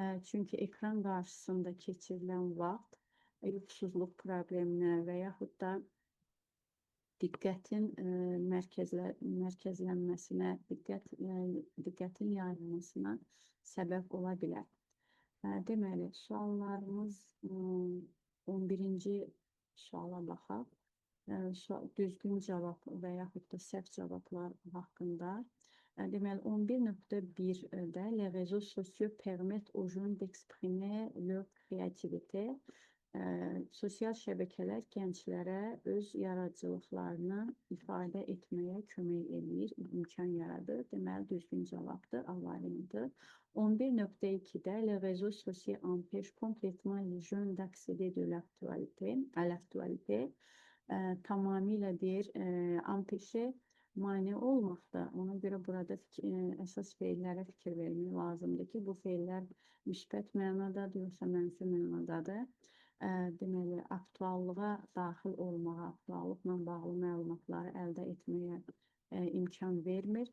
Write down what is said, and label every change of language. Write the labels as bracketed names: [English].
[Azerbaijani] Çünki ekran qarşısında keçirilən vaxt yuxusuzluq probleminə və yaxud da diqqətin mərkəzlənməsinə, diqqətin yayılmasına səbəb ola bilər. Deməli, suallarımız 11-ci suala baxaq. Düzgün cavab və yaxud da səhv cavablar haqqında Deməli, 11.1-də [French] les réseaux sociaux permettent aux jeunes d'exprimer leur créativité. [Azerbaijani] Sosial şəbəkələr gənclərə öz yaradıcılıqlarını ifadə etməyə kömək edir, imkan yaradır. Deməli, düzgün cavabdır, A variantı. 11.2-də [French] les réseaux sociaux empêchent complètement les jeunes d'accéder à l'actualité. [Azerbaijani] Tamamilə deyir, empêcher mane olmaqda. Ona görə burada əsas feillərə fikir vermək lazımdır ki, bu feillər müsbət mənadadır, yoxsa mənfi mənadadır. Deməli, aktuallığa daxil olmağa, aktuallıqla bağlı məlumatları əldə etməyə imkan vermir.